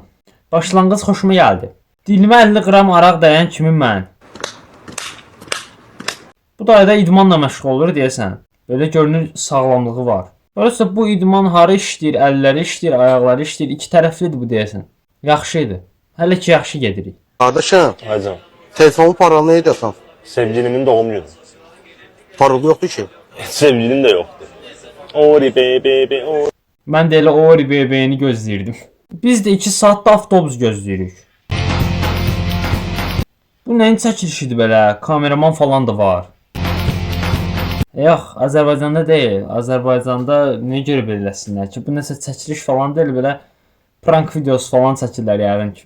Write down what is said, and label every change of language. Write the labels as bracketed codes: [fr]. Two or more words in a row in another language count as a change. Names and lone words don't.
[az] Başlanğıc xoşuma gəldi. Dilimə 50 qram araq dəyən kimi mən. Bu dayda idmanla məşğul olur deyəsən. Belə görünür sağlamlığı var. Oysa bu idman harı işləyir, əlləri işləyir, ayaqları işləyir, iki tərəflidir bu deyəsən. Yaxşı idi. Hələ ki yaxşı gedirik. [tr] Kardeşim, Hacım, telefonun paralı neydi efendim? sevgilimin doğum günü. Paralı yoktu ki. Sevgilim de yoktu. Ori bebe ori. [az] Mən də elə Ori BB-ni gözləyirdim. Biz də 2 saatda avtobus gözləyirik. Bu nəyin çəkilişidir belə? Kameraman falan da var. Yox, Azərbaycanda deyil. Azərbaycanda nə görə beləsinlər ki, bu nəsə çəkiliş falan deyil, belə prank videosu falan çəkirlər yəqin ki.